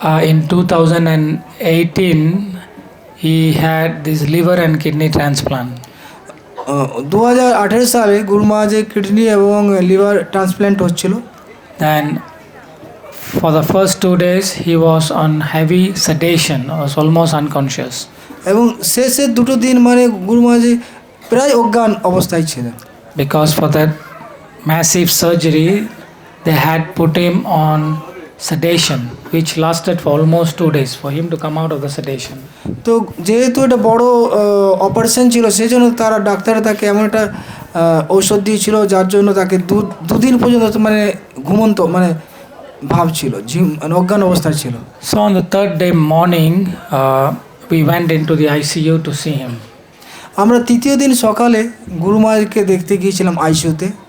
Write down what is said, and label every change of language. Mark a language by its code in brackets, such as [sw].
[en] In 2018, he had this liver and kidney transplant. [bn] 2018 সালে গুরু মহারাজের kidney এবং লিভার ট্রান্সপ্ল্যান্ট হচ্ছিল। [en] Then for the first 2 days, he was on heavy sedation, was almost unconscious. [bn] এবং শেষের দুটো দিন মানে গুরু মহারাজ প্রায় অজ্ঞান অবস্থায় ছিলেন। [en] Because for that massive surgery, they had put him on sedation, which lasted for almost 2 days for him to come out of the sedation. [bn] তো যেহেতু এটা বড় অপারেশন ছিল সেই জন্য তারা ডাক্তার তাকে এমন একটা ঔষধ দিয়েছিল যার জন্য তাকে দুদিন পর্যন্ত মানে ঘুমন্ত মানে ভাব ছিল, মানে অজ্ঞান অবস্থায় ছিল। [en] So on the third day morning, we went into the ICU to see him. [bn] আমরা তৃতীয় দিন সকালে গুরু মহারাজকে দেখতে গিয়েছিলাম আইসিইউতে।